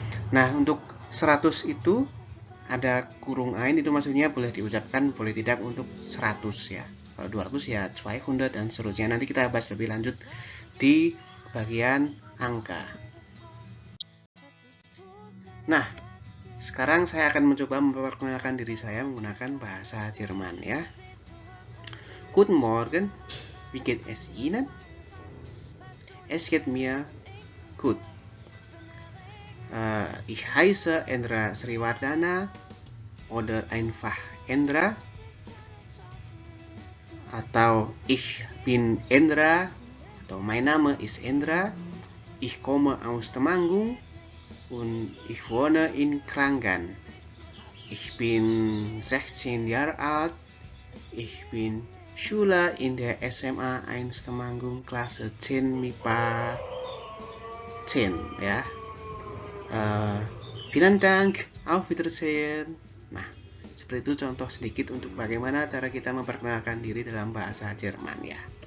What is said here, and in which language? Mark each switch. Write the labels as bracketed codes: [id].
[id] Nah, untuk 100 itu ada kurung ein, itu maksudnya boleh diucapkan, boleh tidak untuk 100 ya. Kalau 200 ya 200 dan seterusnya. Nanti kita bahas lebih lanjut di bagian angka. Nah, sekarang saya akan mencoba memperkenalkan diri saya menggunakan bahasa Jerman ya. [de] Guten Morgen, wie geht es Ihnen? Es geht mir gut. Ich heiße Endra Sriwardana oder einfach Endra, atau ich bin Endra, atau mein Name ist Endra. Ich komme aus Temanggung und ich wohne in Krangan. Ich bin 16 Jahre alt. Ich bin Schüler in der SMA 1 Temanggung, Klasse 10 MIPA 10 ya. Vielen Dank, auf Wiedersehen. [id] Nah, seperti itu contoh sedikit untuk bagaimana cara kita memperkenalkan diri dalam bahasa Jerman ya.